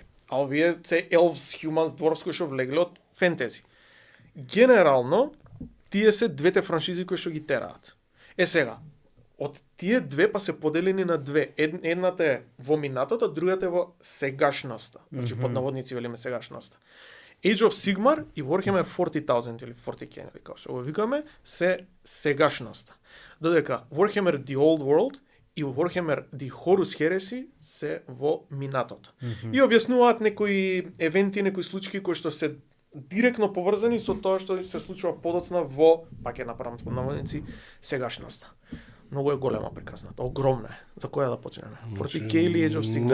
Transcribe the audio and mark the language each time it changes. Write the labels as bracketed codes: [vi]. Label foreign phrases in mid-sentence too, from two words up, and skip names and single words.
[mk] А овие се [en] Elves, Humans, Dwarfs [mk] кои што влегле од фентези. Генерално, тие се двете франшизи кои што ги тераат. Сега, од тие две па се поделени на две. Едната е во минатото, другата е во сегашноста. Значи, под наводници велиме сегашноста. Age of Sigmar и Warhammer 40,000 или 40K, или како што го викаме, се сегашноста. Додека Warhammer The Old World и Warhammer The Horus Heresy се во минатото. И објаснуваат некои евенти, некои случаи кои што се директно поврзани со тоа што се случува подоцна во, пак е направам под наводници, сегашноста. Многу е голема приказната, огромна е. За која да почнеме? 40K или Age of Sigmar?